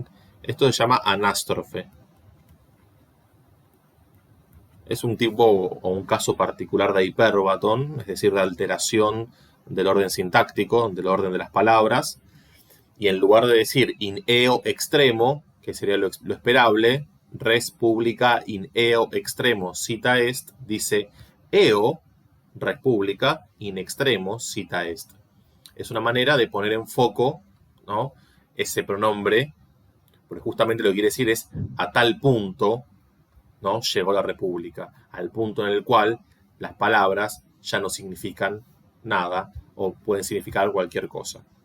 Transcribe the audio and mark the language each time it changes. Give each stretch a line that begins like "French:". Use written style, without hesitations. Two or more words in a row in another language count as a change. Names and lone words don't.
Spanish: Esto se llama anástrofe. Es un tipo o un caso particular de hipérbatón, es decir, de alteración del orden sintáctico, del orden de las palabras, y en lugar de decir
Latin: in eo extremo,
Spanish: que sería lo esperable,
Latin: res publica in eo extremo cita est,
Spanish: dice
Latin: eo, res publica, in extremo cita est.
Spanish: Es una manera de poner en foco, ¿no?, ese pronombre, porque justamente lo que quiere decir es a tal punto, ¿no?, llegó la república, al punto en el cual las palabras ya no significan nada o pueden significar cualquier cosa.